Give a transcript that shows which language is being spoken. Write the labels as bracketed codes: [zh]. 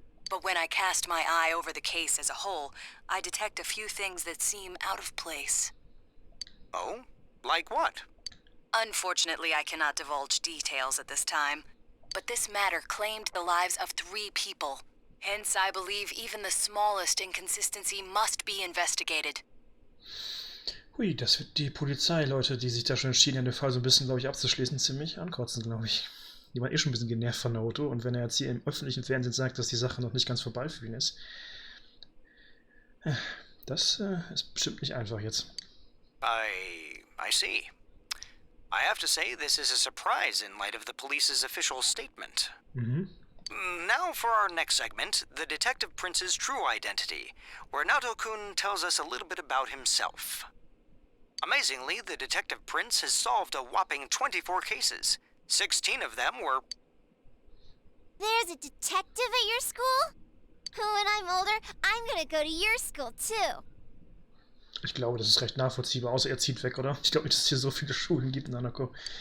[en] But when I cast my eye over the case as a whole, I detect a few things that seem out of place. Oh? Like what? Unfortunately, I cannot divulge details at this time, but this matter claimed the lives of 3 people. Hence, I believe even the smallest inconsistency must be investigated. [de] Hui, das wird die Polizeileute, die sich da schon entschieden haben, den Fall so ein bisschen, glaube ich, abzuschließen, ziemlich ankotzen, glaube ich. Die waren eh schon ein bisschen genervt von Naoto, und wenn er jetzt hier im öffentlichen Fernsehen sagt, dass die Sache noch nicht ganz vorbei für ihn ist, das ist bestimmt nicht einfach jetzt. [en] I see. I have to say, this is a surprise in light of the police's official statement. Now for our next segment, the Detective Prince's true identity, where Naoto-kun tells us a little bit about himself. Amazingly, the Detective Prince has solved a whopping 24 cases. 16 of them were... There's a detective at your school? When I'm older, I'm gonna go to your school too. [de] Ich glaube, das ist recht nachvollziehbar, außer er zieht weg, oder? Ich glaube nicht, dass es hier so viele Schulen gibt in Hanako.